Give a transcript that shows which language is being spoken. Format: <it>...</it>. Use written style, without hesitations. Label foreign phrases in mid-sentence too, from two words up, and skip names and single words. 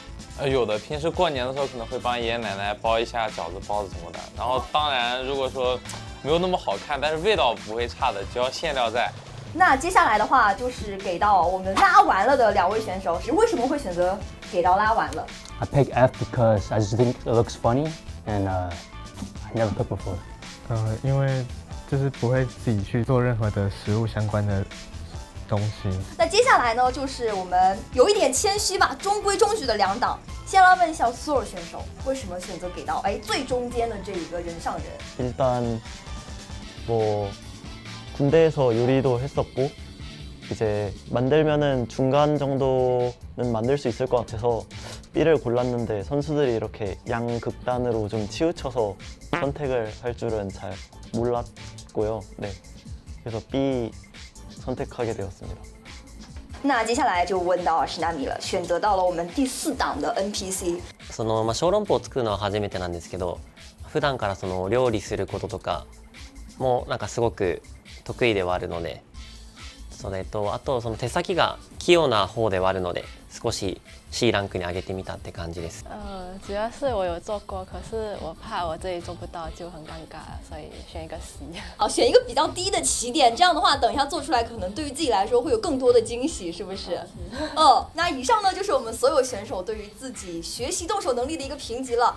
<zh>有的，平时过年的时候可能会帮爷爷奶奶包一下饺子、包子什么的。然后当然，如果说没有那么好看，但是味道不会差的，只要馅料在。那接下来的话就是给到我们拉完了的2位选手，为什么会选择给到拉完了？</zh> <en>I pick F because I just think it looks funny and I never cooked before.</en> <zh>因为就是不会自己去做任何的食物相关的东西。那接下来呢，就是我们有一点谦虚吧，中规中矩的2档。先来问一下所有选手，为什么选择给到最中间的这一个人上人？</zh> <ko>일단 뭐 군대에서 요리도 했었고 이제 만들면은 중간 정도는 만들 수 있을 것 같아서 B를 골랐는데 선수들이 이렇게 양극단으로 좀 치우쳐서 선택을 할 줄은 잘 몰랐고요. 네, 그래서 B 선택하게 되었습니다.</ko> <zh>那接下来就问到史纳米了，選擇到了我們第4檔的 NPC。</zh> <ja>小籠包を作るのは初めてなんですけど、普段から料理することとかもなんかすごく得意ではあるので、あと手先が器用な方ではあるので、少し C ランクに上げてみたって感じです。</ja> <zh>主要是我有做过，可是我怕我这里做不到，就很尴尬，所以选一个 C。好，选一个比较低的起点，这样的话，等一下做出来，可能对于自己来说会有更多的惊喜，是不是？那以上呢就是我们所有选手对于自己学习动手能力的一个评级了。</zh>